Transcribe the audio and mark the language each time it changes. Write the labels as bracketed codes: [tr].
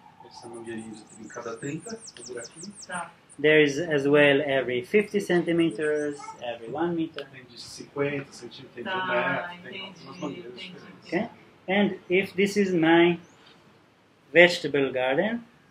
[pt] Essa mangueirinha em cada 30, um buraquinho. [en] There is as well every 50 centimeters, every 1 meter. [pt] Tem de 50 centímetros, tem de 1 metro, tem algumas mangueiras diferentes. [en] Okay, and if this is my vegetable garden,